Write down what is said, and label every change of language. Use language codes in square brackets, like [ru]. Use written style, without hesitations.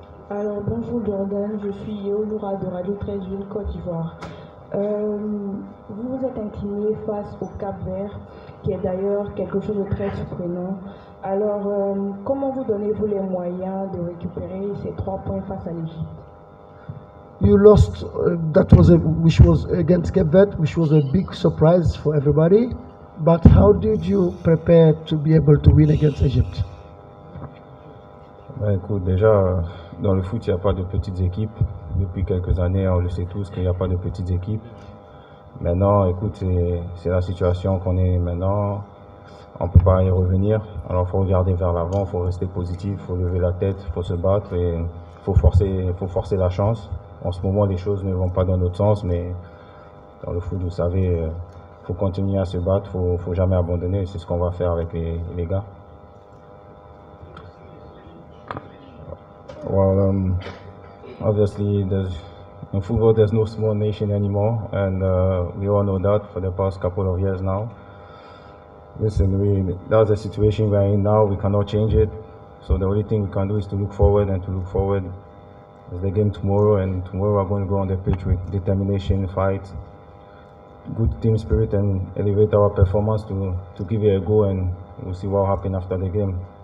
[fr] Alors bonjour Jordan, je suis Yeoloura de Radio 13 Côte d'Ivoire. Vous vous êtes incliné face au Cap-Vert, qui est d'ailleurs quelque chose de très surprenant. Alors comment vous donnez-vous les moyens de récupérer ces 3 points face à l'Égypte? [en] You lost, which was against Cape Verde, which was a big surprise for everybody. But how did you prepare to be able to win against Egypt? [fr] Ben, écoute, déjà, dans le foot, il n'y a pas de petites équipes. Depuis quelques années, on le sait tous qu'il n'y a pas de petites équipes. Maintenant, écoute, c'est la situation qu'on est maintenant. On ne peut pas y revenir. Alors, il faut regarder vers l'avant, il faut rester positif, il faut lever la tête, il faut se battre et il faut forcer la chance. En ce moment, les choses ne vont pas dans notre sens, mais dans le foot, vous savez, il faut continuer à se battre, il ne faut jamais abandonner. C'est ce qu'on va faire avec les gars. [en] Well, obviously, in football, there's no small nation anymore, and we all know that for the past couple of years now. Listen, that's the situation we're in now. We cannot change it. So the only thing we can do is to look forward and to look forward. There's the game tomorrow, and tomorrow we're going to go on the pitch with determination, fight, good team spirit, and elevate our performance to give it a go, and we'll see what happens after the game.